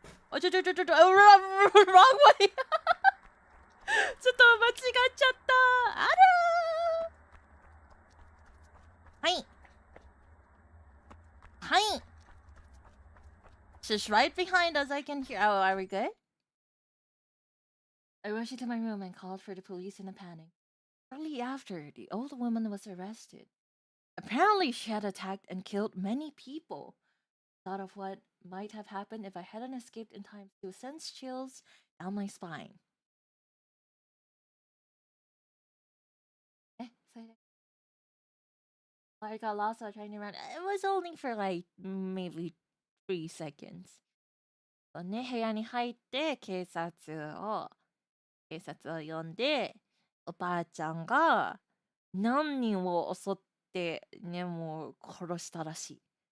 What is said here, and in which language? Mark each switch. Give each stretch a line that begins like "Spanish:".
Japanese: あ、
English: wrong way!
Japanese: ちょっと間違っちゃった。あらー。はい。はい。
English: She's right behind us, I can hear. Oh, are we good? I rushed into my room and called for the police in a panic. Shortly after, the old woman was arrested. Apparently, she had attacked and killed many people. Thought of what might have happened if I hadn't escaped in time to sends chills down my spine. I got lost while trying to run. It was only for like maybe 3 seconds.
Japanese: ね、部屋に入って警察を呼んで、おばあちゃんが何人を襲ってね、もう殺したらしい。